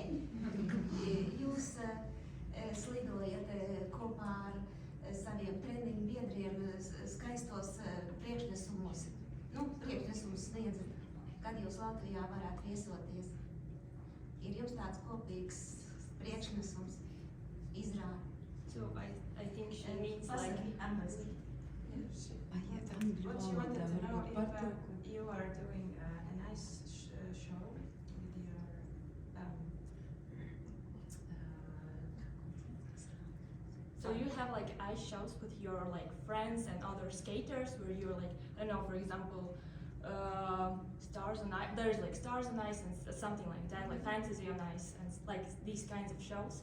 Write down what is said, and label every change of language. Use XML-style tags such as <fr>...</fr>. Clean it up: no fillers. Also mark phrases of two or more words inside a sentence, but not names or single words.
<lv>Jūs slidojat kopā ar saviem treniņu biedriem skaistos priekšnesumus. Priekšnesumus sniedzat, kad jūs Latvijā varētu viesoties. Ir jums tāds kopīgs priekšnesums, izrāde?</lv> <en>So I think she means like What she wanted to know if you are doing a nice show with your So you have like ice shows with your like friends and other skaters where you're like, I don't know, for example, Stars on Ice, there's like Stars on Ice and something like that, like Fantasy on Ice and like these kinds of shows.</en>